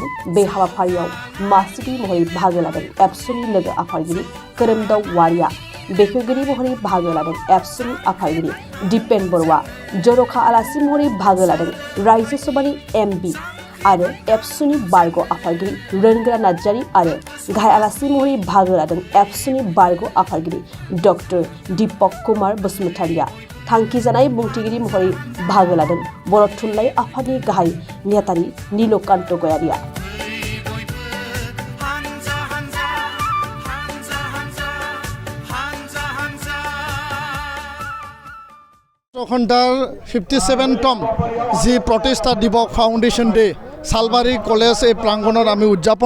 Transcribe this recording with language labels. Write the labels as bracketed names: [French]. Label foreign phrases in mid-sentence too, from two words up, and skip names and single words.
[Bodo] बे हाबाफारियाव मासिगिरि महरै बाहागो लादों एबसुनि लोगो आफादगिरि खोरोमदाव वारिया, बेखेवगिरि महरै बाहागो लादों एबसुनि आफादगिरि दिपेन बर'आ, जर'खा आलासि महरै बाहागो लादों रायजो सभानि एमपि आरो एबसुनि बारग' आफादगिरि रोनगोरा नार्जारी आरो गाहाय आलासि महरै बाहागो लादों एबसुनि बारग' आफादगिरि डक्टर दीपक कुमार बसुमतारीया। थांखि जानाय बुंथिगिरि महरै बाहागो लादों बर' थुनलाइ आफादनि गाहाय नेहाथारि नीलकान्त गयारिया। [Assamese] ঘণ্টাৰ 57তম যি প্ৰতিষ্ঠা দিৱস [English] foundation day [Assamese] সালবাৰী কলেজ এই প্ৰাংগণত আমি উদযাপন